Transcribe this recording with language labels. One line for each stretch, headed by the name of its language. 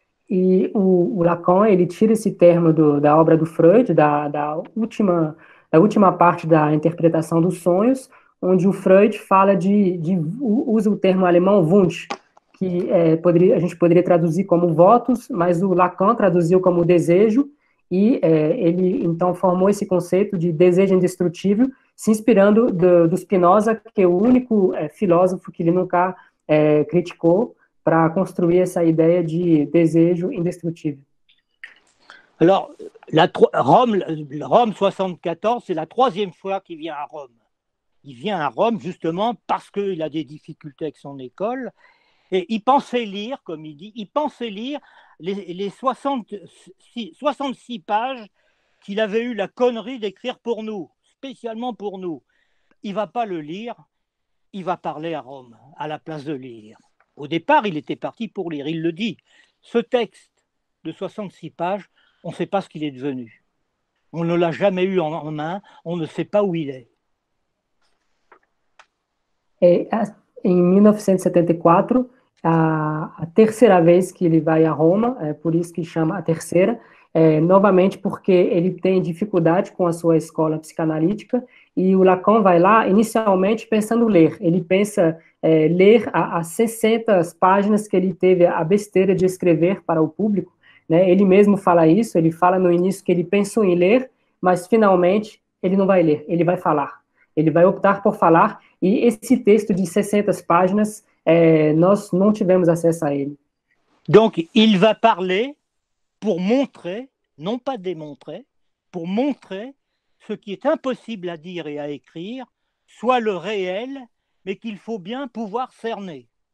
Portuguese: E o Lacan, ele tira esse termo da obra do Freud, da última parte da interpretação dos sonhos, onde o Freud fala usa o termo alemão Wunsch, que a gente poderia traduzir como votos, mas o Lacan traduziu como desejo, e ele então formou esse conceito de desejo indestrutível, se inspirando do Spinoza, que é o único filósofo que ele nunca criticou, para
French: construire
Portuguese: essa ideia de desejo indestrutível.
French: Alors, Rome 74, c'est la troisième fois qu'il vient à Rome. Il vient à Rome justement parce qu'il a des difficultés avec son école. Et il pensait lire, comme il dit, il pensait lire les 66 pages qu'il avait eu la connerie d'écrire pour nous, spécialement pour nous. Il ne va pas le lire, il va parler à Rome, à la place de lire. Au départ, il était parti pour lire, il le dit. Ce texte de 66 pages, on ne sait pas ce qu'il est devenu. On ne l'a jamais eu en main, on ne sait pas où il est.
Portuguese: Em 1974, a terceira vez que ele vai a Roma, por isso que chama a terceira, novamente porque ele tem dificuldade com a sua escola psicanalítica, e o Lacan vai lá inicialmente pensando ler. Ele pensa ler as 60 páginas que ele teve a besteira de escrever para o público, né? Ele mesmo fala isso, ele fala no início que ele pensou em ler, mas finalmente ele não vai ler, ele vai falar. Ele vai optar por falar, e esse texto de 60 páginas, nós não tivemos acesso a ele.
French: Donc, il va parler pour montrer, non pas démontrer, pour montrer ce qui est impossible à dire et à écrire, soit le réel, mais qu'il faut bien pouvoir cerner.